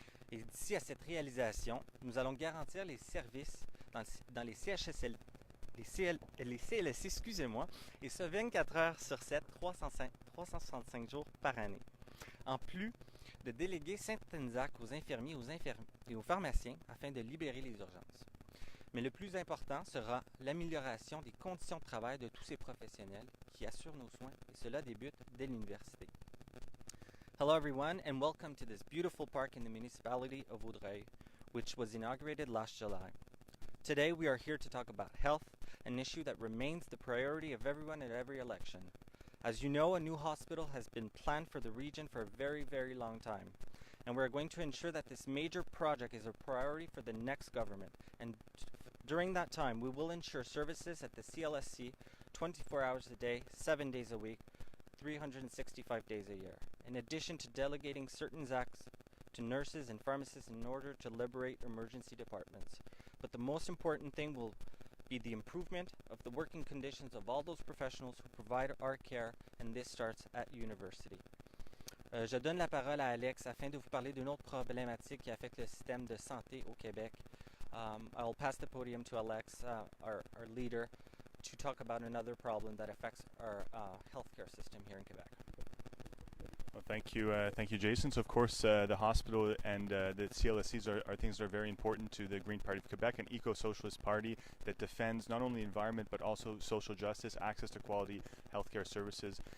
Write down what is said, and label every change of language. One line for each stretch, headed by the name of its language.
French: Et d'ici à cette réalisation, nous allons garantir les services dans les CHSL, les CLSC, excusez-moi, et ce 24 heures sur 7, 365 jours par année. En plus de déléguer certaines actes aux infirmiers et aux pharmaciens afin de libérer les urgences. Mais le plus important sera l'amélioration des conditions de travail de tous ces professionnels qui assurent nos soins, et cela débute dès l'université.
English: Hello everyone and welcome to this beautiful park in the municipality of Vaudreuil, which was inaugurated last July. Today we are here to talk about health, an issue that remains the priority of everyone at every election. As you know, a new hospital has been planned for the region for a very, very long time. And we're going to ensure that this major project is a priority for the next government. And during that time, we will ensure services at the CLSC 24 hours a day, 7 days a week, 365 days a year, in addition to delegating certain acts to nurses and pharmacists in order to liberate emergency departments. But the most important thing will be the improvement of the working conditions of all those professionals who provide our care, and this starts at university.
French: Je donne la parole à Alex afin de vous parler d'une autre problématique qui affecte le système de santé au Québec.
English: I'll pass the podium to Alex, our leader, to talk about another problem that affects our healthcare system here in Quebec. Well, thank you, Jason. So, of course, the hospital and the CLSCs are things that are very important to the Green Party of Quebec, an eco-socialist party that defends not only the environment but also social justice, access to quality healthcare services.